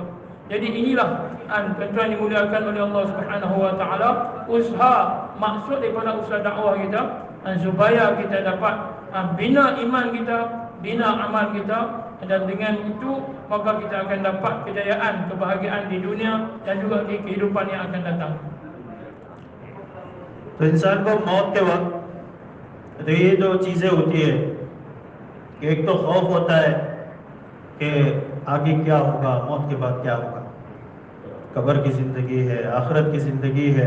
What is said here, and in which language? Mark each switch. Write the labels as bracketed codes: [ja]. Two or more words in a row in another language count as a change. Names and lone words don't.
[ms] Jadi inilah tuan-tuan dimuliakan oleh [ar] الله سبحانه وتعالى, [ms] usaha, maksud daripada usaha dakwah kita, supaya kita dapat bina iman kita, bina amal kita, dan dengan itu maka kita akan dapat kejayaan, kebahagiaan di dunia dan juga di kehidupan yang akan datang. [hi] तो इंसान को मौत के वक्त तो ये जो चीज़ें होती है कि एक तो खौफ होता है कि आगे क्या होगा, मौत के बाद क्या होगा, कब्र की ज़िंदगी है, आखिरत की ज़िंदगी है।